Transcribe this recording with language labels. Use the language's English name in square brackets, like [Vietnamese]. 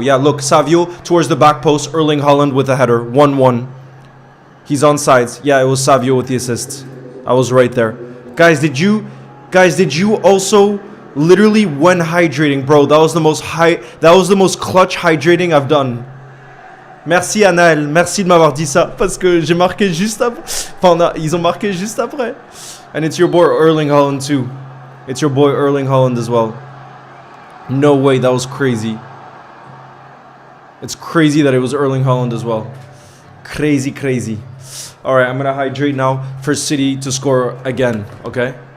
[English] Yeah, look, Savio towards the back post. Erling Haaland with a header. 1-1. He's on sides. Yeah, it was Savio with the assist. I was right there. Guys, did you also literally when hydrating, bro? That was the most clutch hydrating I've done. [French] Merci Anaël, merci de m'avoir dit ça parce que j'ai marqué juste après. Enfin, ils ont marqué juste après. [English] And it's your boy Erling Haaland too. It's your boy Erling Haaland as well. No way, that was crazy. It's crazy that it was Erling Haaland as well. Crazy, crazy. All right, I'm going to hydrate now for City to score again, okay?